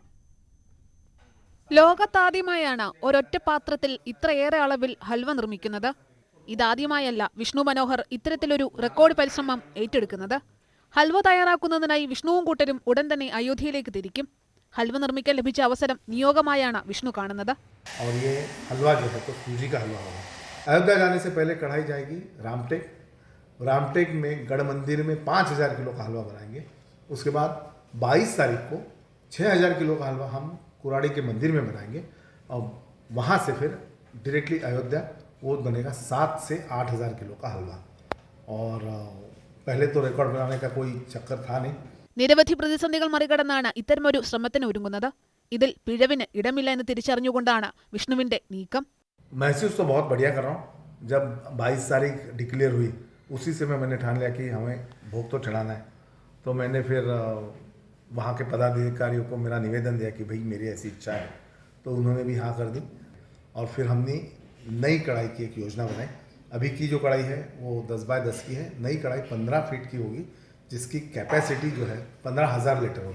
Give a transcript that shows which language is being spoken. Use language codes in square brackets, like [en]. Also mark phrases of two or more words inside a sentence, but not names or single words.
[ml] ലോകത്താദ്യമായാണ് ഒരൊറ്റ പാത്രത്തിൽ ഇത്രയേറെ അളവിൽ ഹൽവ നിർമ്മിക്കുന്നത്. ഇതാദ്യമായല്ല വിഷ്ണു മനോഹർ ഇത്തരത്തിലൊരു റെക്കോർഡ് പരിശ്രമം ഏറ്റെടുക്കുന്നത്. ഹൽവ തയ്യാറാക്കുന്നതിനായി വിഷ്ണുവും കൂട്ടരും ഉടൻ തന്നെ അയോധ്യയിലേക്ക് തിരിക്കും. ഹൽവ നിർമ്മിക്കാൻ ലഭിച്ച അവസരം നിയോഗമായാണ് വിഷ്ണു കാണുന്നത്. [hi] अयोध्या जाने से पहले कढ़ाई जाएगी रामटेक में गढ़ मंदिर में 5000 किलो का हलवा बनाएंगे. उसके बाद 22 तारीख को 6000 किलो का हलवा हम कुराड़ी के मंदिर में बनाएंगे और वहाँ से फिर डायरेक्टली अयोध्या वो बनेगा 7 से 8000 किलो का हलवा. और पहले तो रिकॉर्ड बनाने का कोई चक्कर था नहीं. [ml] നിരവധി പ്രതിസന്ധികൾ മറികടന്നാണ് ഇത്തരമൊരു ശ്രമത്തിന് ഒരുങ്ങുന്നത്. ഇതിൽ പിഴവിന് ഇടമില്ല എന്ന് തിരിച്ചറിഞ്ഞുകൊണ്ടാണ് വിഷ്ണുവിന്റെ നീക്കം. [hi] महसूस तो बहुत बढ़िया कर रहा हूँ. जब 22 तारीख डिक्लेयर हुई उसी से मैंने ठान लिया कि हमें भोग तो चढ़ाना है. तो मैंने फिर वहाँ के पदाधिकारियों को मेरा निवेदन दिया कि भाई मेरी ऐसी इच्छा है. तो उन्होंने भी हाँ कर दी और फिर हमने नई कढ़ाई की एक योजना बनाई अभी की जो कढ़ाई है वो 10 बाय 10 की है, नई कढ़ाई 15 फीट की होगी, जिसकी कैपेसिटी जो है 15,000 लीटर होगी।